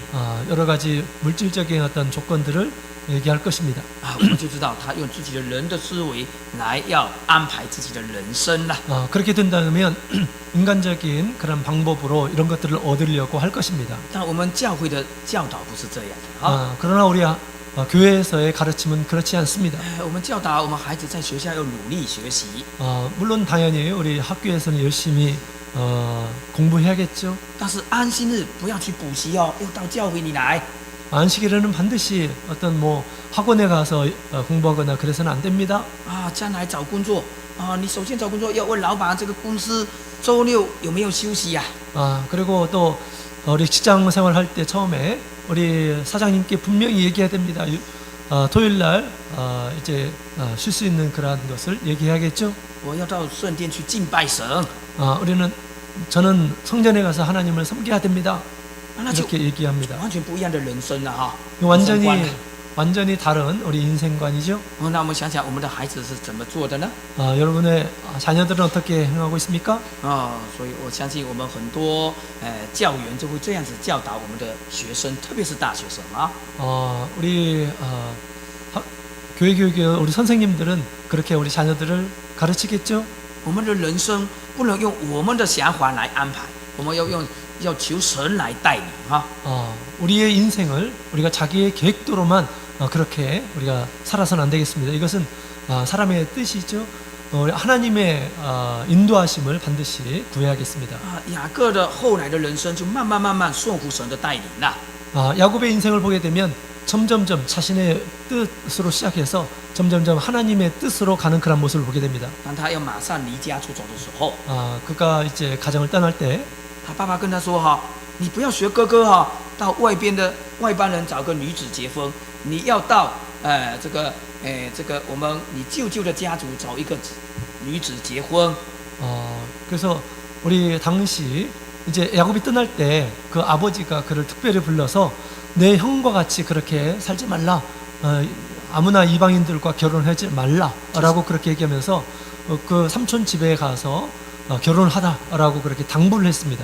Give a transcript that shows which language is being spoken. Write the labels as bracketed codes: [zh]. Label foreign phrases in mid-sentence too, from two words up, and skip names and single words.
[ko] 여러 가지 물질적인 어떤 조건들을 얘기할 것입니다. [zh] 我们就知道他用自己的人的思维来要安排自己的人生了。 [ko] 그렇게 된다면 인간적인 그런 방법으로 이런 것들을 얻으려고 할 것입니다. [zh] 但我们教会的教导不是这样的 [ko] 그러나 우리 교회에서의 가르침은 그렇지 않습니다. [zh] 我们教导我们孩子在学校要努力学习。 [ko] 물론 당연히 우리 학교에서는 열심히 공부해야겠죠. [zh] 但是安息日不要去补习哦，要到教会里来。 [ko] 안식일에는 반드시 어떤 뭐 학원에 가서 공부하거나 그래서는 안 됩니다. [zh] 将来找工作你首先找工作要问老板这个公司周六有没有休息呀？ [ko] 그리고 또 우리 직장 생활할 때 처음에 우리 사장님께 분명히 얘기해야 됩니다. 토요일 날 이제 쉴 수 있는 그러한 것을 얘기해야겠죠. [zh] 我要到圣殿去敬拜神， [ko] 저는 성전에 가서 하나님을 섬겨야 됩니다. [zh] 那就 [ko] 이렇게 얘기합니다. [zh] 完全不一样的人生了哈。人生 [ko] 완전히 [zh] 观了 [ko] 완전히 다른 우리 인생관이죠. [zh] 那我们想想我们的孩子是怎么做的呢？ [ko] 여러분의 자녀들은 어떻게 행하고 있습니까? [zh] 所以我相信我们很多教员就会这样子教导我们的学生，特别是大学生啊。 [ko] 우리 교회 교육의 우리 선생님들은 그렇게 우리 자녀들을 가르치겠죠. [zh] 我们的人生不能用我们的想法来安排，我们要求神来带领哈。 [ko] 우리의 인생을 우리가 자기의 계획대로만 그렇게 우리가 살아서는 안 되겠습니다. 이것은 사람의 뜻이죠. 하나님의 인도하심을 반드시 구해야겠습니다. [zh] 雅各的后来的人生就慢慢顺服神的带领了。 [ko] 야곱의 인생을 보게 되면 점점점 자신의 뜻으로 시작해서 점점점 하나님의 뜻으로 가는 그런 모습을 보게 됩니다. [zh] 当他要马上离家出走的时候， [ko] 그가 이제 가정을 떠날 때 [zh] 他爸爸跟他说哈，你不要学哥哥哈，到外边的外邦人找个女子结婚，你要到这个你舅舅的家族找一个女子结婚。 [ko] 그래서 우리 당시 이제 야곱이 떠날 때 그 아버지가 그를 특별히 불러서 내 형과 같이 그렇게 살지 말라, 아무나 이방인들과 결혼하지 말라라고 그렇게 얘기하면서 그 삼촌 집에 가서 결혼하다라고 그렇게 당부를 했습니다.